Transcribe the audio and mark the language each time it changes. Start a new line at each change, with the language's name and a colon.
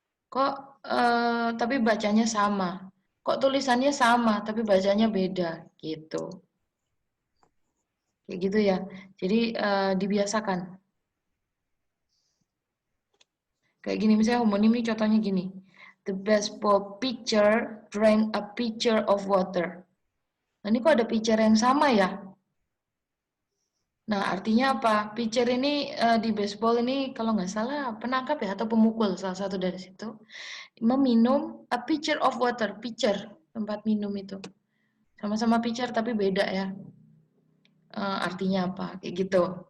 Indonesian: Kok tapi bacanya sama? Kok tulisannya sama tapi bacanya beda gitu. Kayak gitu ya. Jadi dibiasakan. Kayak gini misalnya homonim ini contohnya gini.
English: The baseball pitcher drank a pitcher of water.
Indonesian: Nah, ini kok ada pitcher yang sama ya? Nah, artinya apa? Pitcher ini di baseball ini kalau nggak salah penangkap ya atau pemukul, salah satu dari situ. Meminum
English: a pitcher of water,
Indonesian: pitcher, tempat minum itu. Sama-sama pitcher tapi beda ya. Artinya apa? Kayak gitu.